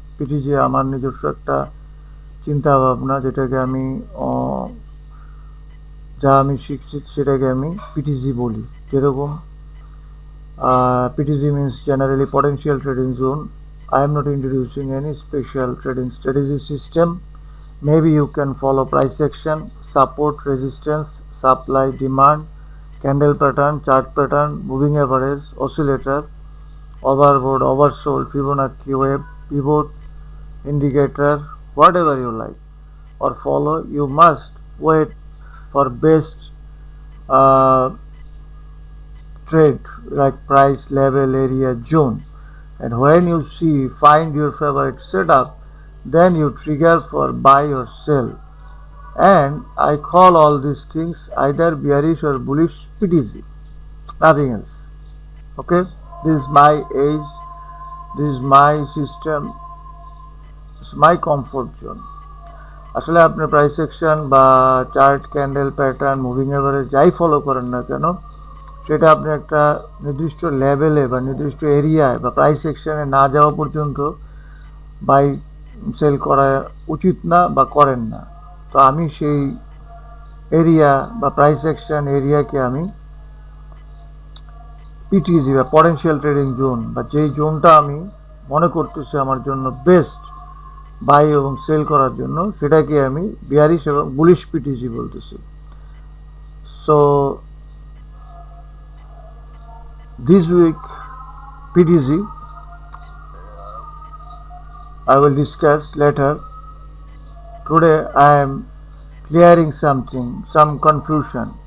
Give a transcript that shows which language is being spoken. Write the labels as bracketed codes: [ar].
[bn] PTG আমার নিজস্ব একটা চিন্তা ভাবনা, যেটাকে আমি যা আমি শিখছি সেটাকে আমি পিটিজি বলি। যেরকম [en] PTZ means generally potential trading zone. I am not introducing any special trading strategy system. Maybe you can follow price action, support, resistance, supply, demand, candle pattern, chart pattern, moving average, oscillator, overbought, oversold, Fibonacci wave, pivot, indicator, whatever you like or follow. You must wait for best trade like price, level, area, zone, and when you see find your favorite setup, then you trigger for buy or sell. And I call all these things either bearish or bullish PTZ, nothing else. Okay, this is my age, this is my system, this is my comfort zone. [bn] আসলে আপনি price section বা chart, candle pattern, moving average যাই follow করেন না কেন, সেটা আপনি একটা নির্দিষ্ট লেভেলে বা নির্দিষ্ট এরিয়ায় বা প্রাইস সেকশনে না যাওয়া পর্যন্ত বাই সেল করা উচিত না বা করেন না। তো আমি সেই এরিয়া বা প্রাইস সেকশন এরিয়াকে আমি পিটিজি বা পটেনশিয়াল ট্রেডিং জোন, বা যেই জোনটা আমি মনে করতেছি আমার জন্য বেস্ট বাই এবং সেল করার জন্য, সেটাকে আমি বিয়ারিশ এবং বুলিশ পিটিজি বলতেছি। [en] So this week PTZ I will discuss later. Today I am clearing something, some confusion.